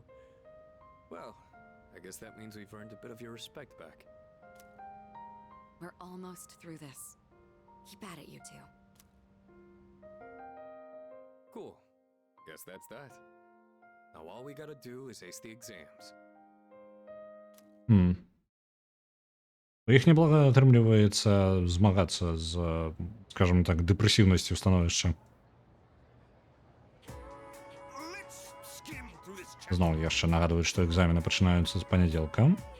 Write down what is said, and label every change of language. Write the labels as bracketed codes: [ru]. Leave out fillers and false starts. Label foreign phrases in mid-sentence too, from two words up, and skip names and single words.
[en] Well, I guess that means we've earned a bit of your respect back. We're almost through this. Keep at it, you two. Cool. Guess that's that. Now all we gotta do is ace the exams. [be] У іх неблага атрымліваецца змагацца з, скажем так, дэпрэсіўнасцю становішча. Зноў яшчэ нагадваюць, што экзамены пачынаюцца з панядзелка.